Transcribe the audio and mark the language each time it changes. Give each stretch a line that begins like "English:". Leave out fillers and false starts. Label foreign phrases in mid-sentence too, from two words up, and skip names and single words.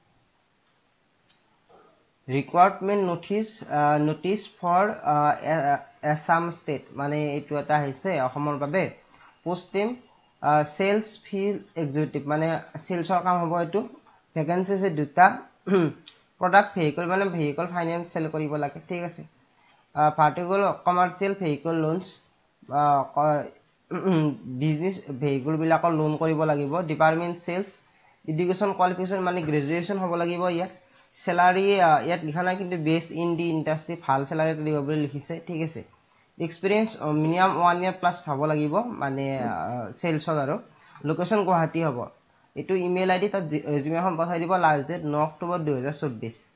English: recruitment notice for Assam state
Assamese: মানে এইটো এটা আহিছে অসমৰ বাবে
English: posting sales field executive
Assamese: মানে সেলসৰ কাম হ'ব এইটো ভ্যাকেন্সি আছে দুটা
English: product vehicle
Assamese: মানে
English: vehicle finance sell
Assamese: কৰিব লাগে ঠিক আছে
English: particular commercial vehicle loans business vehicle
Assamese: বিলাকৰ লোন কৰিব লাগিব
English: department sales education qualification
Assamese: মানে গ্ৰেজুৱেচন হ'ব লাগিব ইয়াত স্যালাৰি ইয়াত লিখা নাই কিন্তু
English: best in the industry
Assamese: ভাল স্যালাৰি দিব বুলি লিখিছে ঠিক আছে
English: experience minimum 1 year plus
Assamese: হ'ব লাগিব মানে সেলসৰ আৰু লোকেশন গুৱাহাটী হ'ব এটো
English: email ID
Assamese: তাত ৰেজুমে এখন পঠাই দিব
English: last date 9 October 2024